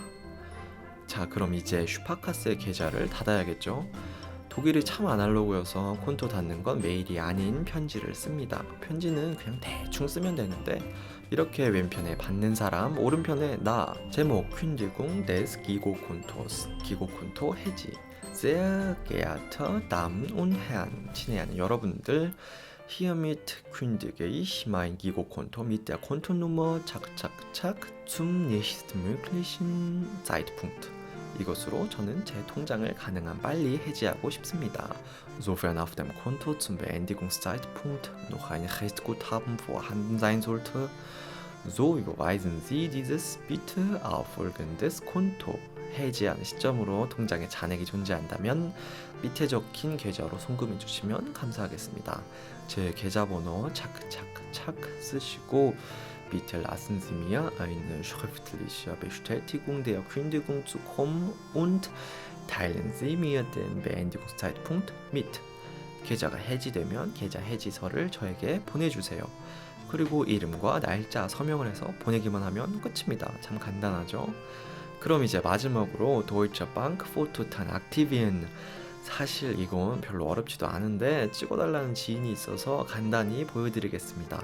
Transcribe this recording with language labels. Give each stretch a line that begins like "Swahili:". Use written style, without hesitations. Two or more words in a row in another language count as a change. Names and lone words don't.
Korean: 자, 그럼 이제 슈파카세 계좌를 닫아야겠죠? 독일이 참 아날로그여서 콘토 닫는 건 메일이 아닌 편지를 씁니다. 편지는 그냥 대충 쓰면 되는데 이렇게 왼편에 받는 사람, 오른편에 나, 제목
German: Kündigung des Girokontos,
Korean: 기고콘토 해지.
German: Sehr geehrte Damen und Herren,
Korean: 친애하는 여러분들,
German: hiermit kündige ich mein Gigokonto mit der Kontonummer zum nächstmöglichen Zeitpunkt.
Korean: 이것으로 저는 제 통장을 가능한 빨리 해지하고 싶습니다.
German: Sofern auf dem Konto zum Beendigungszeitpunkt noch ein Restguthaben vorhanden sein sollte, so überweisen Sie dieses bitte auf folgendes Konto.
Korean: 해지하는 시점으로 통장에 잔액이 존재한다면 밑에 적힌 계좌로 송금해 주시면 감사하겠습니다. 제 계좌번호 차크차크차크 쓰시고
German: Bitte lassen Sie mir eine schriftliche Bestätigung der Kündigung zukommen und teilen Sie mir den Beendigungszeitpunkt mit.
Korean: 계좌가 해지되면 계좌 해지서를 저에게 보내주세요. 그리고 이름과 날짜 서명을 해서 보내기만 하면 끝입니다. 참 간단하죠? 그럼 이제 마지막으로 도이처방크
German: photoTAN aktivieren.
Korean: 사실 이건 별로 어렵지도 않은데 찍어달라는 지인이 있어서 간단히 보여드리겠습니다.